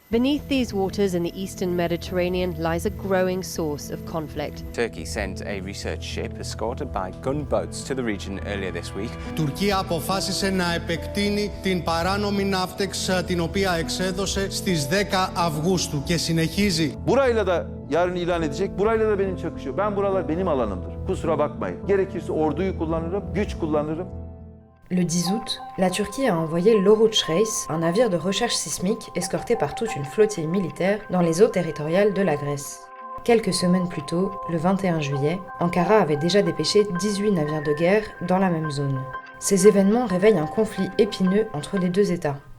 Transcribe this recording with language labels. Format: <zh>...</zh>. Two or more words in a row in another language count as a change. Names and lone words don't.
<en>Beneath these waters in the eastern Mediterranean lies a growing source of conflict. Turkey sent a research ship escorted by gunboats to the region earlier this week.</en> <el>Η Τουρκία αποφάσισε να επεκτείνει την παράνομη ναύτεξ την οποία εξέδωσε στις 10 Αυγούστου και συνεχίζει.</el> <tr>Burayla da yarın ilan edecek, burayla da benim çakışıyor. Buralar benim alanımdır. Kusura bakmayın. Gerekirse orduyu kullanırım, güç kullanırım.</tr> <fr>Le 10 août, la Turquie a envoyé l'Oruç Reis, un navire de recherche sismique escorté par toute une flottille militaire dans les eaux territoriales de la Grèce. Quelques semaines plus tôt, le 21 juillet, Ankara avait déjà dépêché 18 navires de guerre dans la même zone. Ces événements réveillent un conflit épineux entre les deux États.</fr>